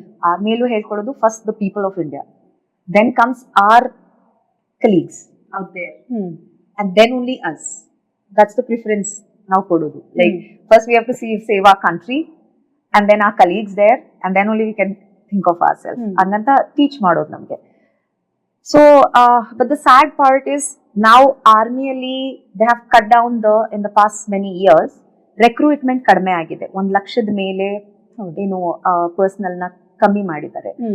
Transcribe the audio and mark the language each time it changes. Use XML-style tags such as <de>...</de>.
<kn>ಆರ್ಮಿಯಲ್ಲೂ ಹೇಳ್ಕೊಡೋದು</kn> <en>First the people of India, then comes our colleagues out there, and then only us. That's the preference</en> <kn>ನಾವು ಕೊಡೋದು.</kn> <en>like first we have to save our country and then our colleagues there and then only we can think of our self</en> <kn>ಹಂಗಂತ teach ಮಾಡೋದು ನಮ್ಗೆ.</kn> <en>So, but the sad part is now army alli they have cut down in the past many years recruitment</en> <kn>kadme agide. 1 ಲಕ್ಷದ ಮೇಲೆ ಏನು personal ನ ಕಮ್ಮಿ ಮಾಡಿದ್ದಾರೆ.</kn>